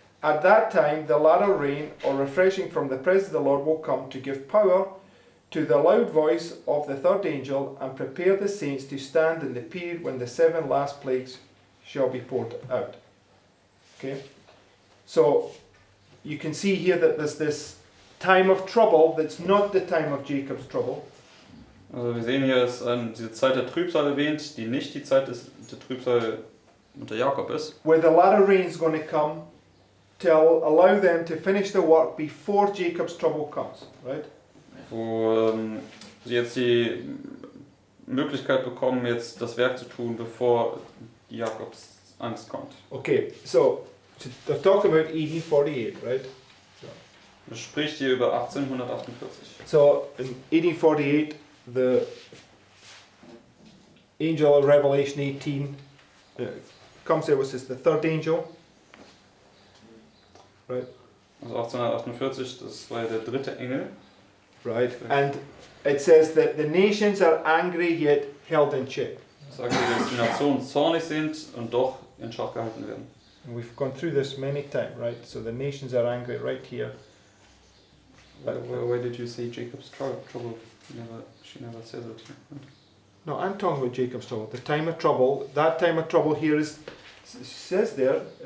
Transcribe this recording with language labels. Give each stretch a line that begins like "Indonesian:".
English: At that time, the latter rain or refreshing from the presence of the Lord will come to give power to the loud voice of the third angel and prepare the saints to stand in the period when the 7 last plagues shall be poured out. Okay? So, you can see here that there's this time of trouble that's not the time of Jacob's trouble.
German: Also wir sehen hier ist diese Zeit der Trübsal erwähnt, die nicht die Zeit der Trübsal unter Jakob ist.
English: Where the latter rain is going to come to allow them to finish the work before Jacob's trouble comes, right?
German: Wo sie jetzt die Möglichkeit bekommen, jetzt das Werk zu tun, bevor Jakobs Angst kommt.
English: Okay, so they're talking about AD 48, right?
German: Das spricht hier über 1848.
English: So in AD 48, the angel of Revelation 18 comes there, which is the third angel, right?
German: Also 1848, das war ja der dritte Engel.
English: Right, and it says that the nations are angry yet held in check.
German: Das sagt, dass die Nationen zornig sind und doch in Schach gehalten werden.
English: And we've gone through this many times, right? So the nations are angry right here. Why did you say Jacob's trouble? She never says it. No, I'm talking about Jacob's trouble. The time of trouble, that time of trouble here is, it says there,